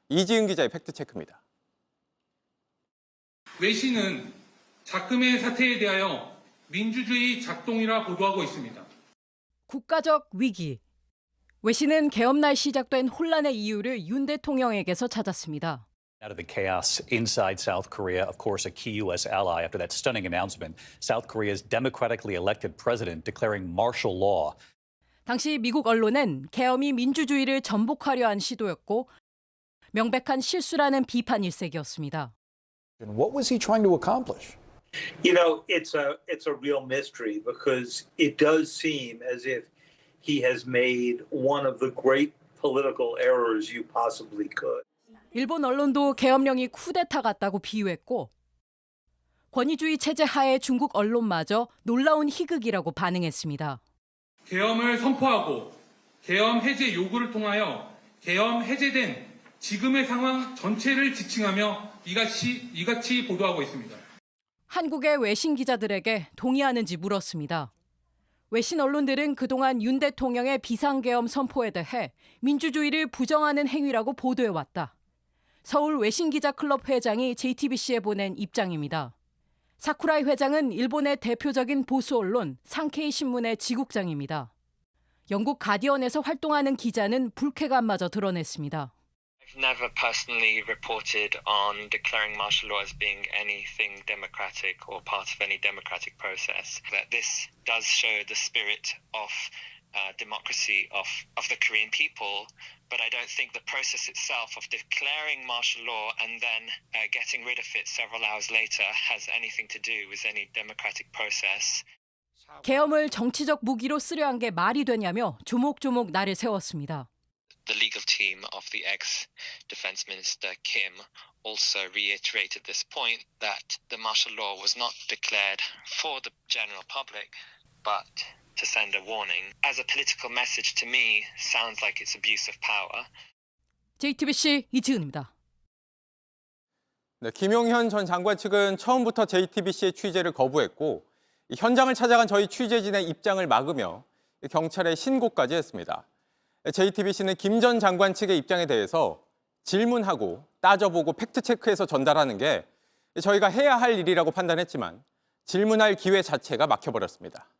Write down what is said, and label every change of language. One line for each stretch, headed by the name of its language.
Korean: 이지은 기자의 팩트체크입니다. 외신은 작금의 사태에 대하여 민주주의 작동이라 보도하고 있습니다. 국가적 위기. 외신은 계엄날 시작된 혼란의 이유를 윤 대통령에게서 찾았습니다.
English: Out of the chaos inside South Korea, of course, a key U.S. ally after that stunning announcement, South Korea's democratically elected president declaring martial law.
Korean: 당시 미국 언론은 계엄이 민주주의를 전복하려 한 시도였고 명백한 실수라는 비판 일색이었습니다.
English: What was he trying to accomplish? You know, it's a real mystery because it does seem as if he has made one of the great political errors you possibly could.
Korean: 일본 언론도 계엄령이 쿠데타 같다고 비유했고 권위주의 체제 하에 중국 언론마저 놀라운 희극이라고 반응했습니다. 계엄을 선포하고 계엄 해제 요구를 통하여 계엄 해제된 지금의 상황 전체를 지칭하며 이같이 보도하고 있습니다. 한국의 외신 기자들에게 동의하는지 물었습니다. 외신 언론들은 그동안 윤 대통령의 비상계엄 선포에 대해 민주주의를 부정하는 행위라고 보도해왔다. 서울 외신기자클럽 회장이 JTBC에 보낸 입장입니다. 사쿠라이 회장은 일본의 대표적인 보수 언론 상케이 신문의 지국장입니다. 영국 가디언에서 활동하는 기자는 불쾌감마저 드러냈습니다.
English: I've never personally reported on declaring martial law as being anything democratic or part of any democratic process. That this does show the spirit of democracy of the Korean people, but I don't think the process itself of declaring martial law and then getting rid of it several hours later has anything to do with any democratic process.
Korean: 계엄을 정치적 무기로 쓰려 한 게 말이 되냐며 조목조목 날을 세웠습니다.
English: The legal team of the ex-defense minister Kim also reiterated this point that the martial law was not declared for the general public, but to send a warning. As a political message to me, sounds like it's abuse of power.
Korean: JTBC 이지은입니다. 네, 김용현 전 장관 측은 처음부터 JTBC의 취재를 거부했고 현장을 찾아간 저희 취재진의 입장을 막으며 경찰에 신고까지 했습니다. JTBC는 김 전 장관 측의 입장에 대해서 질문하고 따져보고 팩트체크해서 전달하는 게 저희가 해야 할 일이라고 판단했지만 질문할 기회 자체가 막혀버렸습니다.